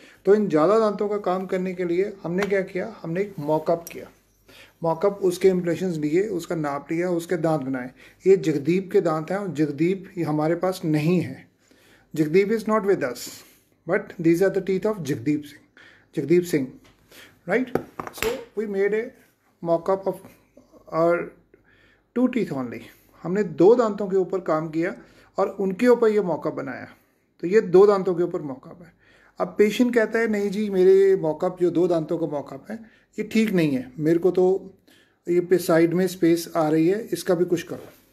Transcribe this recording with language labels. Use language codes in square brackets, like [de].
[hi] तो इन ज़्यादा दांतों का काम करने के लिए हमने क्या किया, हमने एक मॉकअप किया। मॉकअप, उसके इम्प्रेशंस लिए, उसका नाप लिया, उसके दांत बनाए। ये जगदीप के दांत हैं और जगदीप ये हमारे पास नहीं है। [en] Jagdeep is not with us, but these are the teeth of Jagdeep Singh, right? So we made a mock-up of our 2 teeth only. [hi] हमने 2 दांतों के ऊपर काम किया और उनके ऊपर ये मॉकअप बनाया। तो ये 2 दांतों के ऊपर मॉकअप है। अब पेशेंट कहता है नहीं जी, मेरे मॉकअप जो 2 दांतों का मॉकअप है ये ठीक नहीं है, मेरे को तो ये पे साइड में स्पेस आ रही है, इसका भी कुछ करो।